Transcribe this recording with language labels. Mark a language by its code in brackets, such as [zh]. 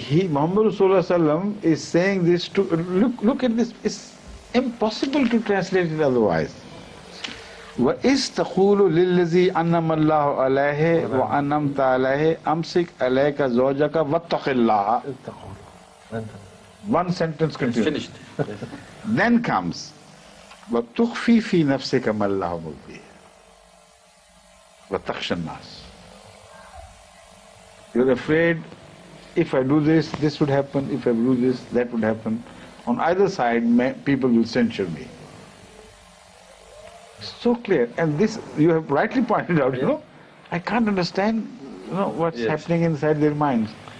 [en] Muhammad Rasulullah sallam is saying this to, look at this, it's impossible to translate it otherwise. [ar] وَإِذْ تَقُولُ لِلَّذِي أَنَّمَ اللَّهُ عَلَيْهِ وَأَنَّمْتَ عَلَيْهِ أَمْسِكْ عَلَيْكَ زَوْجَكَ وَاتَّقِ اللَّهَ. [en] One sentence continues. Finished. Then comes [ar] وَتُخْفِي فِي نَفْسِكَ مَا اللَّهُ مُبْدِيهِ وَتَخْشَى النَّاسِ. [en] You're afraid, if I do this, this would happen, if I do this, that would happen. On either side, people will censure me. So clear. And this, you have rightly pointed out, I can't understand what's happening inside their minds.